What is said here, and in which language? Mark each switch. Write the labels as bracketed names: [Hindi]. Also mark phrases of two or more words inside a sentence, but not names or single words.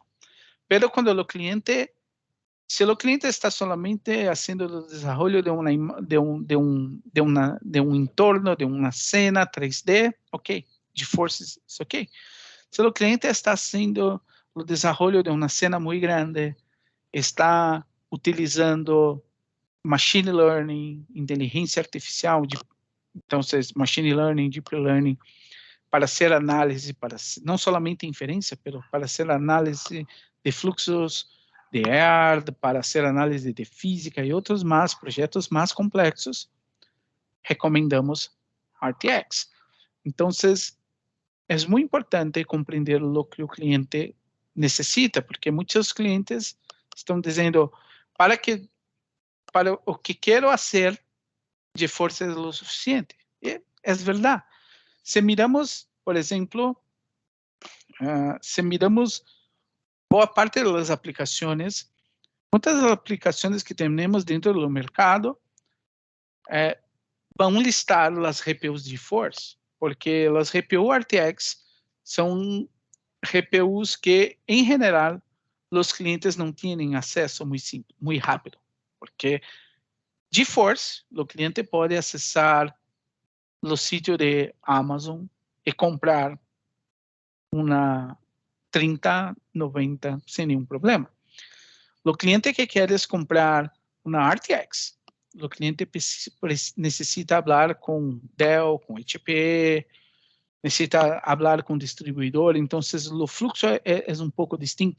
[Portuguese] Pero quando o cliente, se o cliente está solamente fazendo o desenvolvimento de um entorno, de uma cena 3D, ok, GeForce é ok. Se o cliente está fazendo o desenvolvimento de uma cena muito grande, está utilizando [English] machine learning, [Portuguese] inteligência artificial, então, [English] machine learning, deep learning, [Portuguese] para ser análise, não somente inferência, mas para ser análise de fluxos de ar, para ser análise de física e outros projetos mais complexos, recomendamos RTX. Então, [Spanish] es muy importante comprender lo que el cliente necesita, porque muchos clientes están diciendo, para lo que quiero hacer, GeForce es lo suficiente. Y es verdad. Si miramos, por ejemplo, si miramos [Portuguese] boa parte [Spanish] de las aplicaciones, muchas de las aplicaciones que tenemos dentro del mercado van a listar las GPUs GeForce, porque las GPU RTX son GPUs que, en general, los clientes no tienen acceso muy rápido, porque GeForce, [Portuguese] o cliente pode acessar o sítio de Amazon e comprar uma 3090 sem nenhum problema. O cliente que quer comprar uma RTX, o cliente necessita falar com Dell, com HP, necessita falar com o distribuidor, então o fluxo é pouco distinto.